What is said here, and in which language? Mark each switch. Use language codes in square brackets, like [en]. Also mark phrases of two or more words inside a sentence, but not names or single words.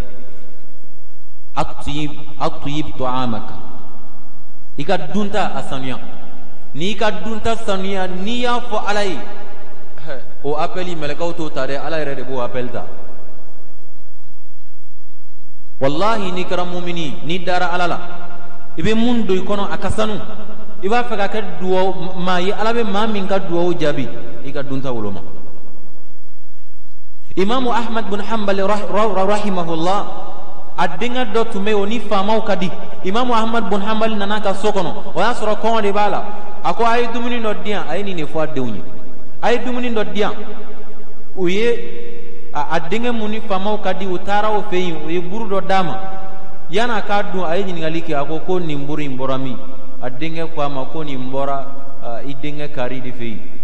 [ar] أطب طعامك [bm] ika dunta asaniya ni ka dunta saniya ni ya fo alai o appeli melakaw to tare ala yɛrɛ de b'o appel ta wallahi ni kɛra mumini ni dara ala la i bɛ mun don i kɔnɔ a ka sanu i b'a fɛ ka kɛ duwawu maa ye ala bɛ maa min ka duwawu jaabi i ka dunta woloma imamu ahmad bin hanbal rahimahullah a denkɛ dɔ tun bɛ o ni faamaw ka di imamu ahmad bin hanbal nana ka so kɔnɔ o y'a sɔrɔ kɔngɔ de b'a la a ko a ye dumuni dɔ di yan a ye nin de fɔ a denw ye a ye dumuni dɔ di yan u ye a denkɛ mun ni faamaw ka di u taara o fɛ yen u ye buru dɔ d'a ma yan'a k'a dun a ye ɲininkali kɛ a ko nin buru in bɔra min a denkɛ ko a ma ko nin bɔra i denkɛ kari de fɛ yen